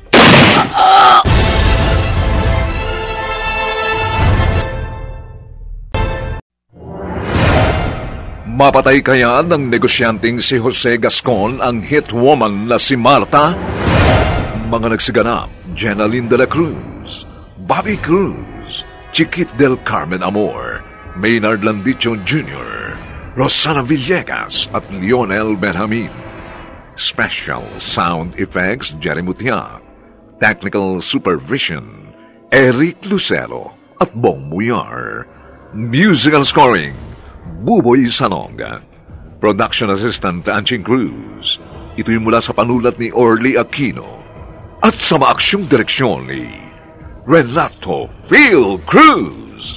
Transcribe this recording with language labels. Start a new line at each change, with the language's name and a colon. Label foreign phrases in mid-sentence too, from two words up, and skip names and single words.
Filipino: Mapatay kaya ng negosyanteng si Jose Gascon ang
English: hit woman
Filipino: na si Marta? Mga nagsiganap, Jenaline de la Cruz, Bobby Cruz, Chiquit del Carmen Amor, Maynard Landicho Jr., Rosana Villegas at Lionel Benjamin.
English: Special Sound Effects, Jerry Mutia. Technical Supervision,
Filipino: Eric Lucero at Bong Muyar.
English: Musical Scoring, Buboy Sanonga. Production Assistant,
Filipino: Anching Cruz. Ito'y mula sa panulat ni Orly Aquino. At sa maaksyong direksyon ni Renato Phil Cruz.